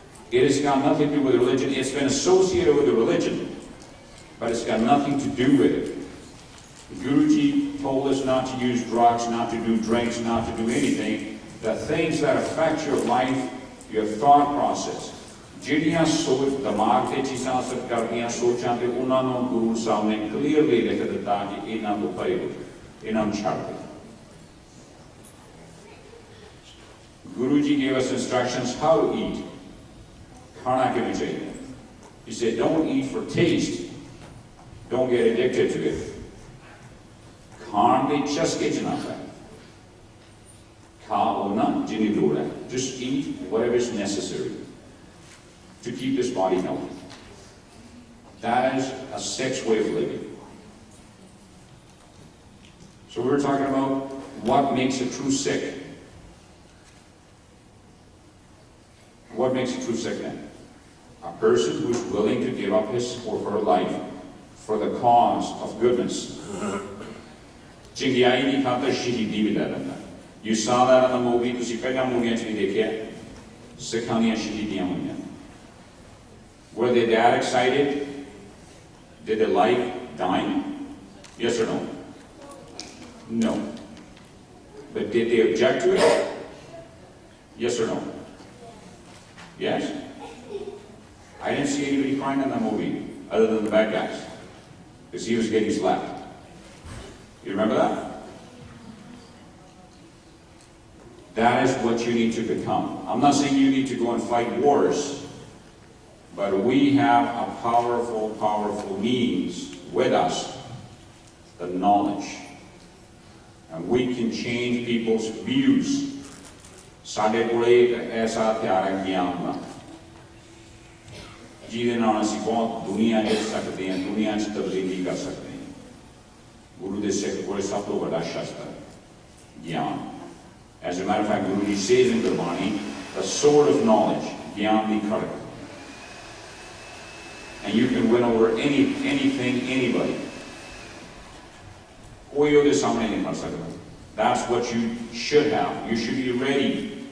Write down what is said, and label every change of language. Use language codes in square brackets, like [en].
[en] It has got nothing to do with religion. It's been associated with the religion, but it's got nothing to do with it. Guruji told us not to use drugs, not to do drinks, not to do anything. The things that affect your life, your thought process. [pa] ਜਿਹੜੀਆਂ ਸੋਚ ਦਿਮਾਗ ਤੇ ਚੀਜ਼ਾਂ ਅਸਰ ਕਰਦੀਆਂ ਸੋਚਾਂ ਤੇ ਉਹਨਾਂ ਨੂੰ ਗੁਰੂ ਸਾਹਿਬ ਨੇ ਕਲੀਅਰਲੀ ਲਿਖ ਦਿੱਤਾ ਕਿ ਇਹਨਾਂ ਤੋਂ ਪਰੇ ਹੋ, ਇਹਨਾਂ ਨੂੰ ਛੱਡ ਦਿਓ. [en] Guruji gave us instructions how to eat. [pa] ਖਾਣਾ ਕਿਵੇਂ ਚਾਹੀਦਾ. [en] He said, don't eat for taste. Don't get addicted to it. [pa] ਖਾਣ ਦੇ ਚਸਕੇ ਚ ਨਾ ਪੈ. ਖਾ ਉਹਨਾਂ ਜਿੰਨੀ ਲੋੜ ਹੈ. [en] Just eat whatever is necessary to keep this body healthy. That is a Sikh's way of living. So we're talking about what makes a true Sikh. What makes a true Sikh then? A person who is willing to give up his or her life for the cause of goodness. [pa] ਚੰਗਿਆਈ ਦੀ ਖਾਤਰ ਸ਼ਹੀਦੀ ਵੀ ਲੈ ਲੈਂਦਾ. [en] You saw that in the movie. [pa] ਤੁਸੀਂ ਪਹਿਲਾਂ ਮੂਵੀਆਂ 'ਚ ਵੀ ਦੇਖਿਆ ਸਿੱਖਾਂ ਦੀਆਂ ਸ਼ਹੀਦੀਆਂ ਹੋਈਆਂ. [en] Were they that excited? Did they like dying? Yes or no? No. But did they object to it? Yes or no? Yes? I didn't see anybody crying in that movie other than the bad guys because he was getting slapped. You remember that? That is what you need to become. I'm not saying you need to go and fight wars. But we have a powerful, powerful means with us, the knowledge. And we can change people's views. [pa] ਸਾਡੇ ਕੋਲੇ ਐਸਾ ਹਥਿਆਰ ਹੈ ਗਿਆਨ ਦਾ ਜਿਹਦੇ ਨਾਲ ਅਸੀਂ ਬਹੁਤ ਦੁਨੀਆ ਜਿੱਤ ਸਕਦੇ ਹਾਂ, ਦੁਨੀਆ 'ਚ ਤਬਦੀਲੀ ਕਰ ਸਕਦੇ ਹਾਂ. ਗੁਰੂ ਦੇ ਸਿੱਖ ਕੋਲੇ ਸਭ ਤੋਂ ਵੱਡਾ ਸ਼ਸਤਰ ਗਿਆਨ. [en] As a matter of fact, Guruji says in Gurmani, the sword of knowledge, [pa] ਗਿਆਨ ਦੀ ਖੜਕ. [en] And you can win over anything, anybody. [pa] ਕੋਈ ਉਹਦੇ ਸਾਹਮਣੇ ਨਹੀਂ ਕਰ ਸਕਦਾ. [en] That's what you should have. You should be ready.